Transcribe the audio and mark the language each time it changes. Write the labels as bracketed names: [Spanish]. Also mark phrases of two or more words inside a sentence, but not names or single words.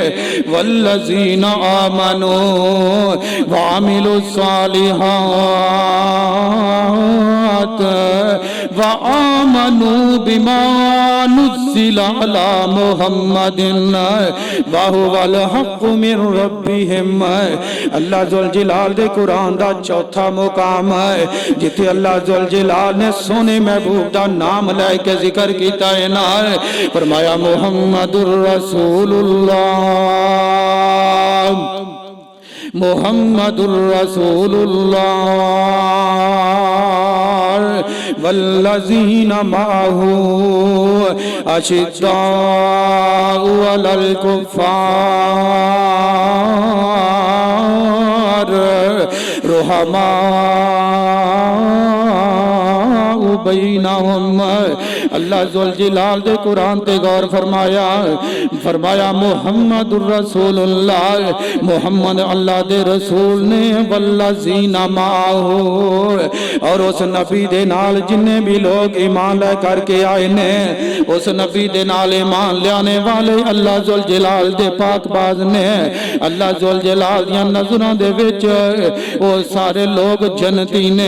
[Arabic] والذين آمنوا وعملوا الصالحات وآمنوا بما نزل على محمد وهو الحق من ربهم. [Punjabi] اللہ ذوالجلال دے قرآن دا چوتھا مقام ہے جتھے اللہ ذوالجلال نے سوہنے محبوب دا ناں لے کے ذکر کیتا ہے نا، فرمایا محمد [Arabic] رسول الله، محمد رسول الله والذين معه أشداء على الكفار رحماء بينهم. [Punjabi] اللہ ذوالجلال دے قرآن تے غور فرمایا، فرمایا [Arabic] محمد رسول الله, [Punjabi] محمد اللہ دے رسول نے, [Arabic] والذين معه [Punjabi] اور اس نبی دے نال جنے بھی لوک ایمان لے کر کے آئے نے، اس نبی دے نال ایمان لیانے والے اللہ ذوالجلال دے پاکباز نے. اللہ ذوالجلال دیاں نظراں دے وچ او سارے لوک جنتی نے.